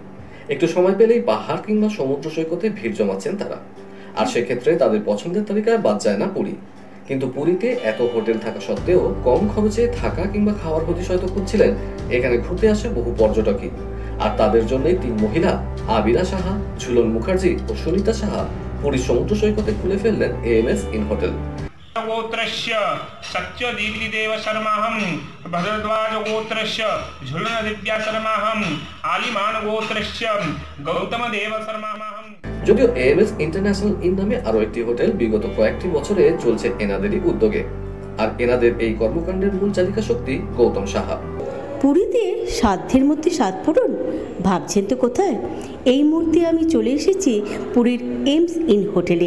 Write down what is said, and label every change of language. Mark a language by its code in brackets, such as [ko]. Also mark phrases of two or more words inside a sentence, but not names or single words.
[bn] একটু সময় পেলেই পাহাড় কিংবা সমুদ্র সৈকতে ভিড় জমাচ্ছেন তারা, আর সেক্ষেত্রে তাদের পছন্দের তালিকায় বাদ যায় না পুরী। কিন্তু পুরীতে এত হোটেল থাকা সত্ত্বেও কম খরচে থাকা কিংবা খাওয়ার হদিশ হয়তো খুঁজছিলেন এখানে ঘুরতে আসে বহু পর্যটকই। আর তাদের জন্যই তিন মহিলা আবিরা সাহা, ঝুলন মুখার্জি ও সুনিতা সাহা পুরীর সমুদ্র সৈকতে খুলে ফেললেন এএমএস ইন হোটেল। [sa] गोत्रस्य सत्य दीप्तिदेव शर्माहं भरद्वाज गोत्रस्य झुलन दिव्या शर्माहं आलिमान गोत्रस्य गौतम देव शर्माहं। [bn] যদিও এএমএস ইন্টারন্যাশনাল ইন নামে আরো একটি হোটেল বিগত কয়েকটি বছরে চলছে এনাদেরই উদ্যোগে, আর এনাদের এই কর্মকাণ্ডের মূল চালিকা শক্তি গৌতম সাহা। পুরীতে সাধ্যের মধ্যে সাত পূরণ ভাবছেন তো কোথায়? এই মুহূর্তে আমি চলে এসেছি পুরীর এইমস ইন হোটেলে।